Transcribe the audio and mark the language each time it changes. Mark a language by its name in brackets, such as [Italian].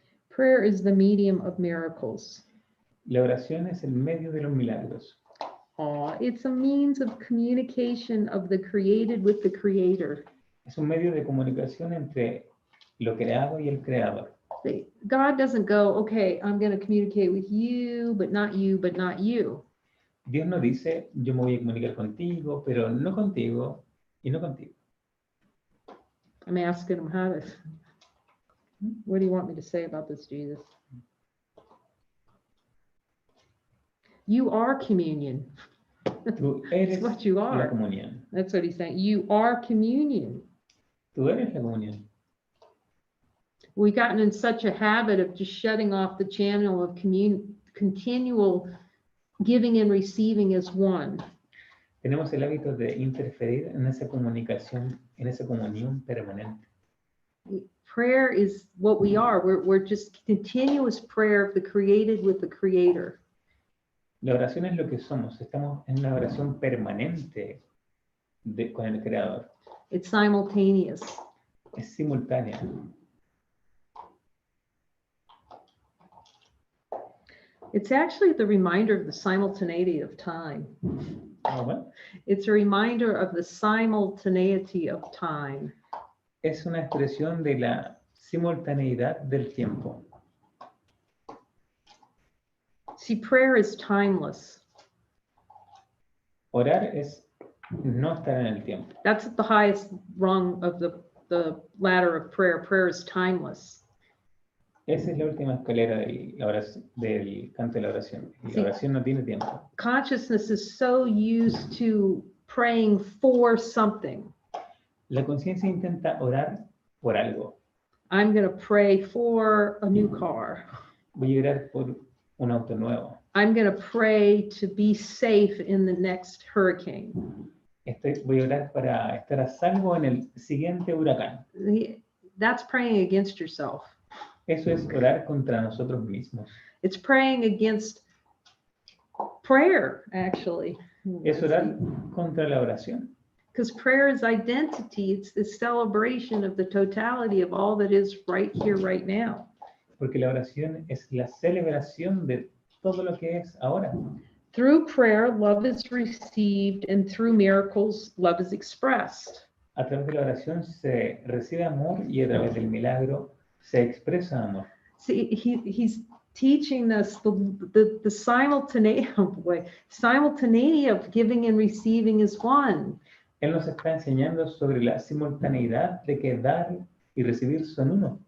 [English] Prayer is the medium of miracles. [Spanish] La oración es el medio de los milagros. [English] It's a means of communication of the created with the creator. [Spanish] Es un medio de comunicación entre lo creado y el creador. [English] God doesn't go, okay, I'm going to communicate with you, but not you, but not you. [Spanish] Dios no dice, yo me voy a comunicar contigo, pero no contigo y no contigo. [English] I'm asking him what do you want me to say about this, Jesus? You are communion. [Spanish] Tú eres [English] That's what you [Spanish] la [English] are. [Spanish] comunión. [English] That's what he's saying. You are communion. [Spanish] Tú eres la comunión. [English] We've gotten in such a habit of just shutting off the channel of continual giving and receiving as one. [Spanish] Tenemos el hábito de interferir en esa comunicación, en esa comunión permanente. [English] Prayer is what we are. We're just continuous prayer of the created with the creator. [Spanish] La oración es lo que somos. Estamos en una oración permanente con el Creador. [English] It's simultaneous. [Spanish] Es simultánea. [English] It's actually the reminder of the simultaneity of time. [Spanish] Ah, bueno, [English] It's a reminder of the simultaneity of time. [Spanish] es una expresión de la simultaneidad del tiempo. [English] See, prayer is timeless. [Spanish] Orar es no estar en el tiempo. [English] That's at the highest rung of the ladder of prayer. Prayer is timeless. [Spanish] Esa es la última escalera del canto de la oración. Y Sí. la oración no tiene tiempo. [English] Consciousness is so used to praying for something. [Spanish] La conciencia intenta orar por algo. [English] I'm going to pray for a new car. [Spanish] Voy a orar por un auto nuevo. [English] I'm going to pray to be safe in the next hurricane. [Spanish] Voy a orar para estar a salvo en el siguiente huracán. [English] That's praying against yourself. [Spanish] Eso es orar contra nosotros mismos. [English] It's praying against prayer, actually. [Spanish] Es orar contra la oración. [English] Because prayer is identity. It's the celebration of the totality of all that is right here, right now. [Spanish] Porque la oración es la celebración de todo lo que es ahora. [English] Through prayer, love is received, and through miracles, love is expressed. [Spanish] A través de la oración se recibe amor y a través del milagro se expresa amor. [English] See, he's teaching us the simultaneity, oh boy, simultaneity of giving and receiving is one. [Spanish] Él nos está enseñando sobre la simultaneidad de que dar y recibir son uno.